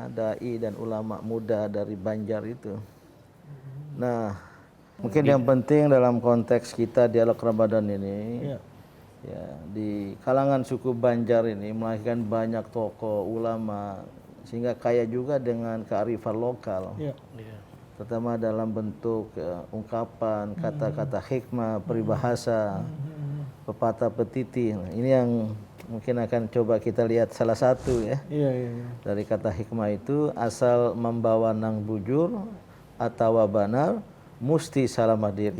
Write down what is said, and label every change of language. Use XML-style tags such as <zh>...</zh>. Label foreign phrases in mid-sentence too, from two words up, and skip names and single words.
<id>dai dan ulama muda dari Banjar itu. Nah, mungkin yang penting dalam konteks kita dialog Ramadan ini, ya di kalangan suku Banjar ini melahirkan banyak tokoh ulama sehingga kaya juga dengan kearifan lokal. Iya. Terutama dalam bentuk ungkapan, kata-kata hikmah, peribahasa, pepatah petiti. Nah, ini yang mungkin akan coba kita lihat salah satu ya. Iya. Dari kata hikmah itu,</id> <bjn>asal membawa nang bujur atau banar musti salamah diri.</bjn>